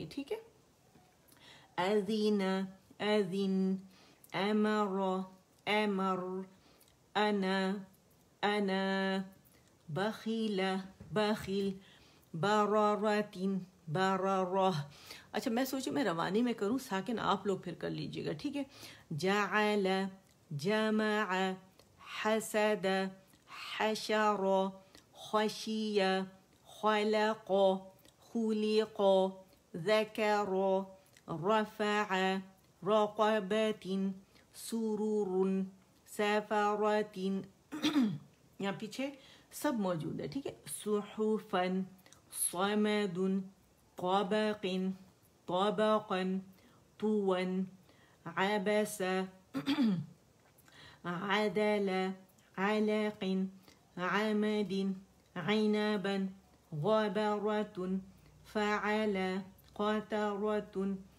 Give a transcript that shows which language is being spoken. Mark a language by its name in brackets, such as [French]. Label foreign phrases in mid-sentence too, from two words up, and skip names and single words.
[Urdu] ٹھیک ہے, [Arabic] اذین اذن, امر امر, انا انا, بخیل بخیل, برارت برارہ. [Urdu] اچھا, میں سوچوں میں روانی میں کروں, ساکن آپ لوگ پھر کر لیجئے گا. ٹھیک ہے, [Arabic] جعل جمع, حسد حشر, خشی خلق, خلق, ذکر رفع, رقبت, سرور, سفرت. [Urdu] یہاں پیچھے سب موجود ہے. ٹھیک ہے, [Arabic] صحفن, صمد, طبق طبقا, طون, عبس, عدل, علق, عمد, عنبا, غبرة, فعل, قترة,